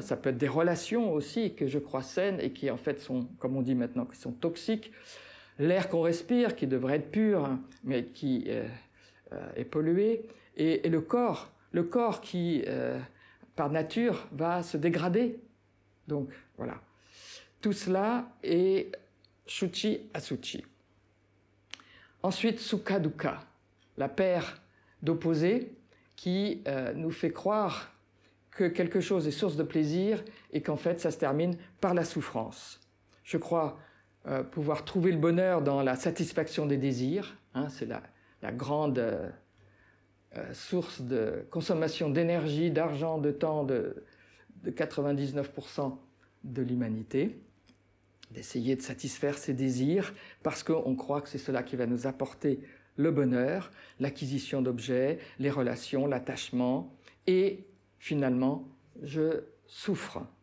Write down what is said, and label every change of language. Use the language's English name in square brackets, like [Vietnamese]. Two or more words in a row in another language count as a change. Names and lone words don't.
[French] Ça peut être des relations aussi que je crois saines et qui en fait sont, comme on dit maintenant, qui sont toxiques. L'air qu'on respire, qui devrait être pur, mais qui est pollué. Et le corps qui, par nature, va se dégrader. Donc, voilà. Tout cela est [Sanskrit] shuchi asuchi. [French] Ensuite, [Sanskrit] sukha dukkha, [French] la paire d'opposés qui nous fait croire que quelque chose est source de plaisir et qu'en fait ça se termine par la souffrance. Je crois pouvoir trouver le bonheur dans la satisfaction des désirs, hein, c'est la grande source de consommation d'énergie, d'argent, de temps de 99% de l'humanité, d'essayer de satisfaire ses désirs parce qu'on croit que c'est cela qui va nous apporter le bonheur, l'acquisition d'objets, les relations, l'attachement, et finalement, je souffre.